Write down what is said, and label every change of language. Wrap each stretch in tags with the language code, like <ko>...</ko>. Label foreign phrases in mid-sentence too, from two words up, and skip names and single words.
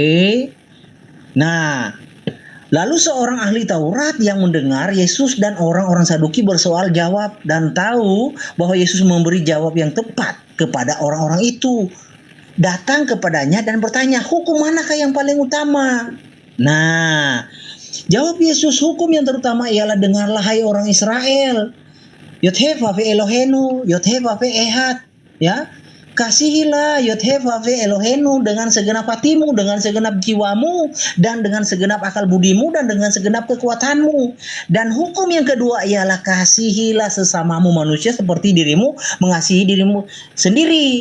<id>Nah, lalu seorang ahli Taurat yang mendengar Yesus dan orang-orang Saduki bersoal jawab dan tahu bahwa Yesus memberi jawab yang tepat kepada orang-orang itu, datang kepadanya dan bertanya, hukum manakah yang paling utama? Nah, jawab Yesus, hukum yang terutama ialah, dengarlah hai orang Israel,</id> <he>Yod-Heh-Vav Elohenu, Yod-Heh-Vav Ehad,</he> <id>ya. Kasihilah</id> <he>Yod-Heh-Vav Elohenu</he> <id>dengan segenap hatimu, dengan segenap jiwamu, dan dengan segenap akal budimu, dan dengan segenap kekuatanmu. Dan hukum yang kedua ialah kasihilah sesamamu manusia seperti dirimu mengasihi dirimu sendiri.</id>